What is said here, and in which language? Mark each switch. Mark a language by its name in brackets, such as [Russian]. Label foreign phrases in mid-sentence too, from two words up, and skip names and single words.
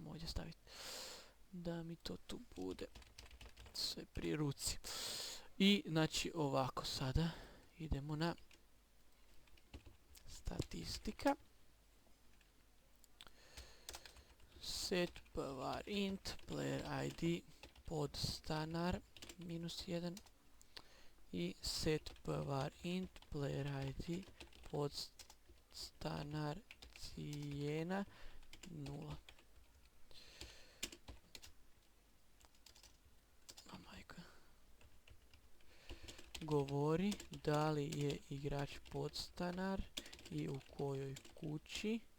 [Croatian] staviti. Da mi to tu bude sve pri ruci. I znači ovako sada idemo na statistika. [English] Set var int player id [Croatian] podstanar -1 i [English] set var int player id [Croatian] podstanar cijena 0. Govori da li je igrač podstanar i u kojoj kući.